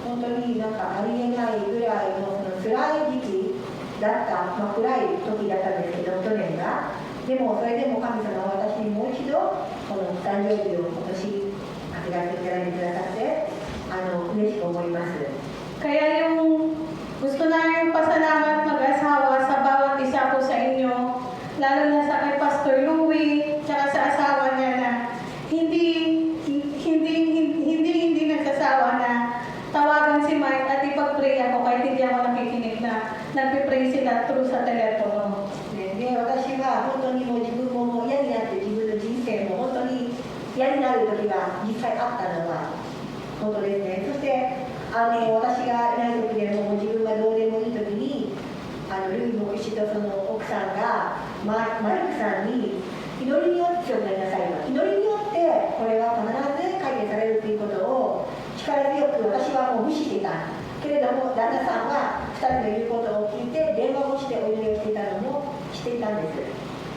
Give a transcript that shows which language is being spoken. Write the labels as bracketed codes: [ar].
[ja] 本当になんかありえないぐらいのその辛い時期だった、暗い時だったんですけど、去年が。でもそれでも神様は私にもう一度この誕生日を今年8月に選んでくださって嬉しく思います。 [tl] Kaya yung gusto namin pasalamat mag-asawa sa bawat isa po sa inyo, lalo na sa kay Pastor Louie, tsaka sa asawa niya na hindi nagsasawa na tawagan si Mike at ipag-pray ako kahit hindi ako nakikinig na nagpipray sila through sa telepono. [ja] で、私は本当にもう自分も嫌になって自分の人生も本当に嫌になる時が実際あったのは本当ですね。そして私がいない時でも自分がどうでもいい時にルイ牧師とその奥さんがマリックさんに祈りによって強くなりなさいと、祈りによってこれは必ず解決されるということを力強く私はもう無視していたけれども、旦那さんは2人の言うことを聞いて電話をしてお祈りをしていたのもしていたんです。